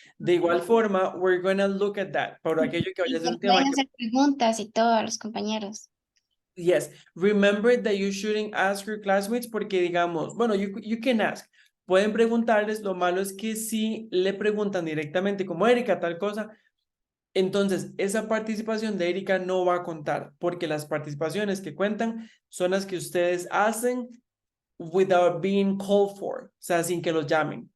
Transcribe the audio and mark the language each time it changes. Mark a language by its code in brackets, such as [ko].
[es] De igual forma, [en] we're gonna look at that. [es] Por aquello que vaya a ser un tema Pueden que... hacer preguntas y todo a los compañeros. [en] Yes, remember that you shouldn't ask your classmates [es] porque digamos, bueno, [en] you can ask. [es] Pueden preguntarles, lo malo es que si le preguntan directamente como Erika, tal cosa, entonces esa participación de Erika no va a contar porque las participaciones que cuentan son las que ustedes hacen [en] without being called for, [es] o sea, sin que los llamen.